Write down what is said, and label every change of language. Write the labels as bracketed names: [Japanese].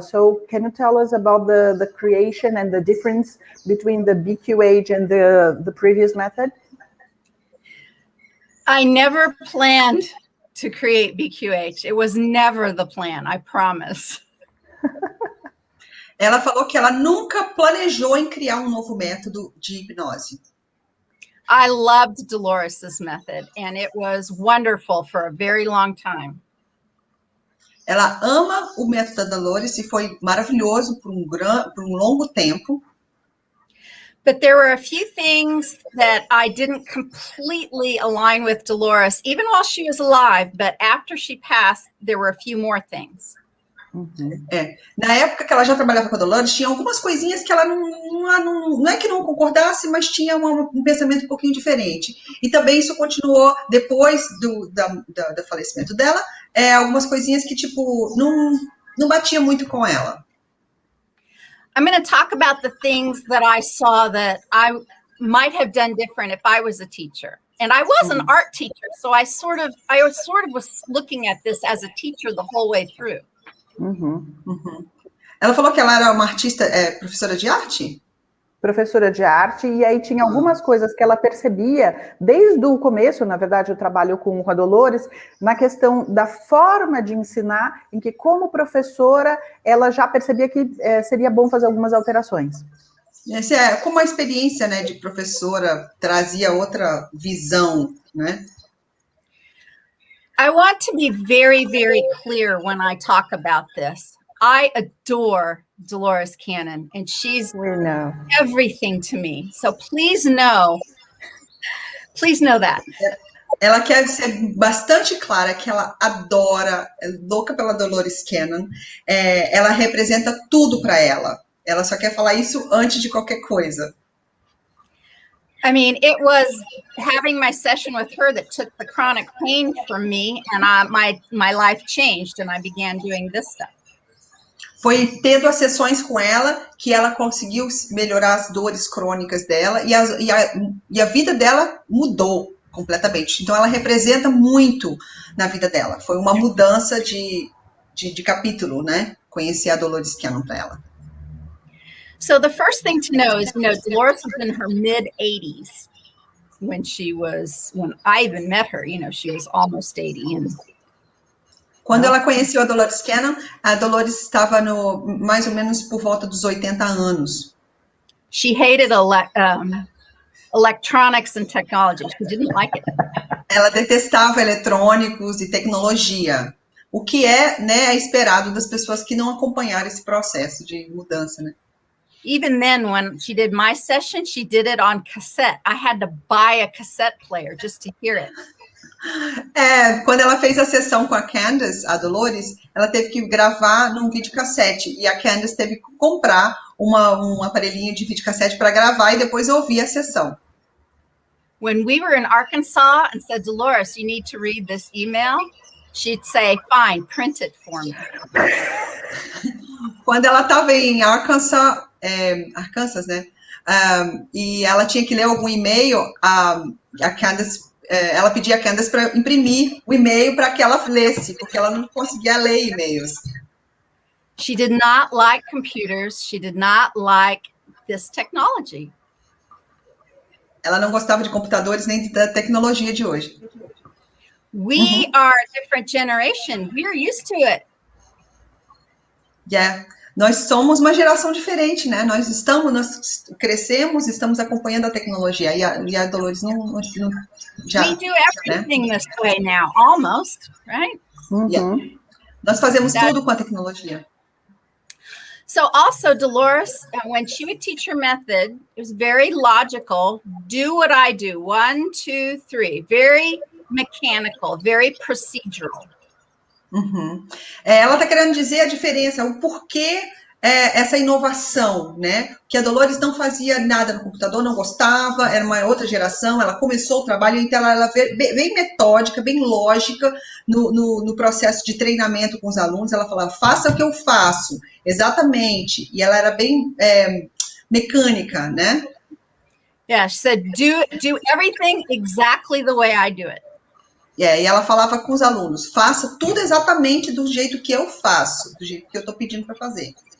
[English] So, can you tell us about the creation and the difference between the BQH and the previous method? I never planned to create BQH. It was never the plan, I promise. [Portuguese] Ela falou que ela nunca planejou em criar um novo método de hipnose. [English] I loved Dolores' method, and it was wonderful for a very long time. [Portuguese] Ela ama o método da Dolores e foi maravilhoso por um longo tempo. [English] But there were a few things that I didn't completely align with Dolores, even while she was alive, but after she passed, there were a few more things. [Portuguese] Na época que ela já trabalhava com a Dolores, tinha algumas coisinhas que ela não é que não concordasse, mas tinha um pensamento um pouquinho diferente. E também isso continuou depois do falecimento dela, algumas coisinhas que, tipo, não batia muito com ela. [English] I'm going to talk about the things that I saw that I might have done different if I was a teacher. And I was an art teacher, so I sort of was looking at this as a teacher the whole way through. [Portuguese] Ela falou que ela era uma artista, professora de arte? Professora de arte, e aí tinha algumas coisas que ela percebia desde o começo, na verdade, eu trabalho com a Dolores, na questão da forma de ensinar, em que como professora, ela já percebia que seria bom fazer algumas alterações. Como a experiência, né, de professora trazia outra visão, né? [English] I want to be very, very clear when I talk about this. I adore Dolores Cannon, and she's everything to me. So please know that. [Portuguese] Ela quer ser bastante clara que ela adora, é louca pela Dolores Cannon. Ela representa tudo para ela. Ela só quer falar isso antes de qualquer coisa. [English] I mean, it was having my session with her that took the chronic pain from me, and my life changed, and I began doing this stuff. [Portuguese] Foi tendo as sessões com ela que ela conseguiu melhorar as dores crônicas dela e a vida dela mudou completamente. Então, ela representa muito na vida dela. Foi uma mudança de de capítulo, né? Conhecer a Dolores Cannon para ela. [English] So the first thing to know is, Dolores was in her mid-80s when I even met her, she was almost 80. And [Portuguese] quando ela conheceu a Dolores Cannon, a Dolores estava mais ou menos por volta dos 80 anos. [English] She hated electronics and technology. She didn't like it. [Portuguese] Ela detestava eletrônicos e tecnologia, o que é esperado das pessoas que não acompanharam esse processo de mudança, né? [English] Even then, when she did my session, she did it on cassette. I had to buy a cassette player just to hear it. [Portuguese] Quando ela fez a sessão com a Candace, a Dolores, ela teve que gravar num videocassete, e a Candace teve que comprar um aparelhinho de videocassete para gravar e depois ouvir a sessão. [English] When we were in Arkansas and said, Dolores, you need to read this email, she'd say, fine, print it for me. [Portuguese] Quando ela estava em Arkansas, né? E ela tinha que ler algum e-mail, a Candace, ela pedia a Candace para imprimir o e-mail para que ela lesse, porque ela não conseguia ler e-mails. [English] She did not like computers. She did not like this technology. [Portuguese] Ela não gostava de computadores nem da tecnologia de hoje. [English] We are a different generation. We're used to it. [Portuguese] Nós somos uma geração diferente, né? Nós crescemos, estamos acompanhando a tecnologia, e a Dolores não já. [English] We do everything this way now, almost, right? [Portuguese] Nós fazemos tudo com a tecnologia. [English] So also, Dolores, when she would teach her method, it was very logical. Do what I do. 1, 2, 3. Very mechanical, very procedural. [Portuguese] Ela está querendo dizer a diferença, o porquê essa inovação, né? Que a Dolores não fazia nada no computador, não gostava, era uma outra geração, ela começou o trabalho, então ela bem metódica, bem lógica no processo de treinamento com os alunos. Ela falava, faça o que eu faço, exatamente, e ela era bem mecânica, né? [English] Yeah, she said, do everything exactly the way I do it. [Portuguese] E ela falava com os alunos, faça tudo exatamente do jeito que eu faço, do jeito que eu estou pedindo para fazer.